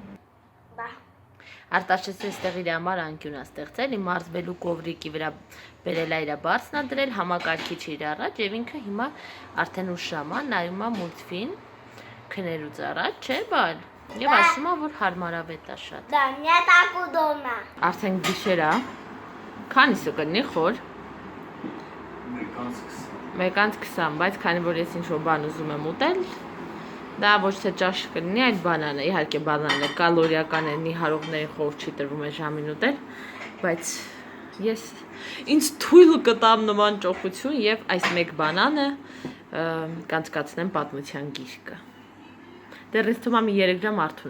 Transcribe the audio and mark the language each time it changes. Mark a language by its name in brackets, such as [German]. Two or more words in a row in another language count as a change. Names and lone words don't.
[Armenian] Արտաշեսը այստեղ իր համար անկյուն է ստեղծել, իմ մարզվելու կովրիկի վրա բերել է իր բարձնա դրել, համակարգիչ իր առաջ եւ ինքը հիմա արդեն ուշ ժամ է, նայում է մուլտֆիլմ քներուց առաջ, չէ՞ բալ։ Եվ ասում է, որ հարմարավետ է շատ։ [Russian] Да, мне так удобно. [Armenian] Արդեն գիշեր է։ Քանիսը կնի խոր։ 1:20, բայց քանի որ ես ինչ-որ բան ուզում եմ ուտել, դա ոչ թե ճաշ կլինի, այլ բանան է։ Իհարկե բանանը կալորիական է, նիհարողներին խոր չի տրվում է ժամին ուտել, բայց ես ինձ թույլ կտամ նման ճոխություն եւ այս մեկ բանանը կանցկացնեմ պատմության գիրկը։ Դեռ ինձ թվում է մի 3 ժամ արթուն